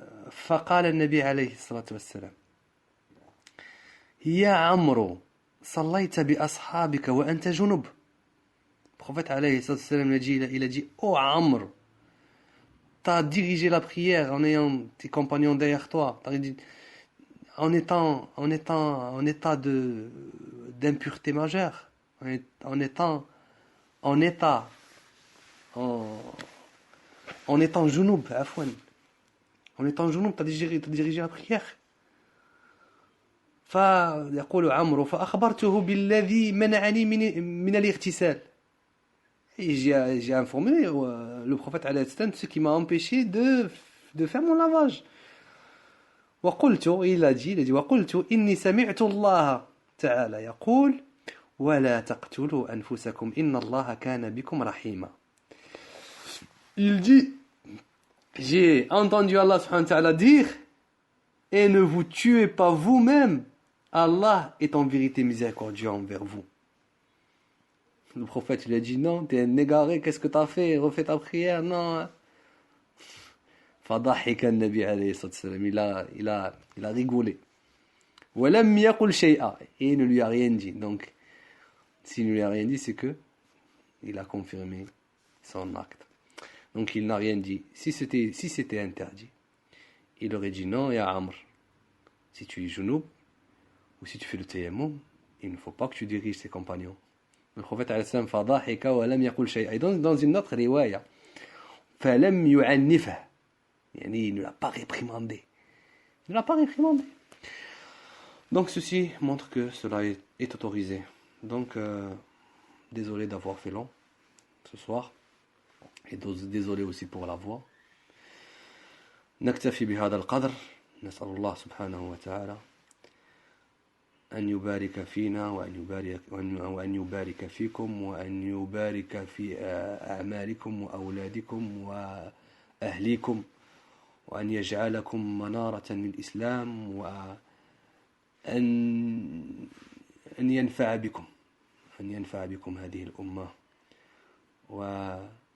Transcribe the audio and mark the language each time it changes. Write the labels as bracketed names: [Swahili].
[Arabic] فقال النبي عليه الصلاة والسلام يا عمرو صليت بأصحابك وأنت جنب. [French] Le prophète [Arabic] alayhi salatu wassalam [French] il a dit oh Amr, t'as dirigé la prière en ayant tes compagnons derrière toi, en état d'impureté majeure, en étant jounoub, afwan. En étant jounoub, t'as dirigé la prière. [Arabic] فيقول عمرو فأخبرته بالذي منعني من الاغتسال. [French] Et j'ai informé le prophète [Arabic] alayhi salam [French] de ce qui m'a empêché de faire mon lavage. [Arabic] وقلت, [French] il a dit [Arabic] وقلت إني سمعت الله تعالى يقول ولا تقتلوا أنفسكم إن الله كان بكم رحيما. [French] Il dit, j'ai entendu Allah [Arabic] subhanahu wa ta'ala [French] dire, et ne vous tuez pas vous-même, Allah est en vérité miséricordieux envers vous. Le prophète il a dit non, t'es un égaré, qu'est-ce que t'as fait? Refais ta prière, non. [Arabic] فضحك النبي عليه الصلاة والسلام, [French] il a rigolé. [Arabic] ولم يقل شيئا, [French] et il ne lui a rien dit. Donc, s'il ne lui a rien dit, c'est que il a confirmé son acte. Donc il n'a rien dit. Si c'était interdit, il aurait dit non, ya Amr, si tu es jounoub ou si tu fais le tayammum, il ne faut pas que tu diriges tes compagnons. Le prophète [Arabic] alayhi salam fadahika wa lam yaqul shay'a. [French] Et dans une autre riwaya, [Arabic] falam yu'annifah, [French] il ne l'a pas réprimandé. Donc ceci montre que cela est autorisé. Donc désolé d'avoir fait long ce soir. Et désolé aussi pour la voix. [Arabic] نكتفي بهذا القدر. نسأل الله سبحانه وتعالى أن يبارك فينا وأن يبارك فيكم وأن يبارك في أعمالكم وأولادكم وأهليكم وأن يجعلكم منارة للإسلام وأن ينفع بكم هذه الأمة وأن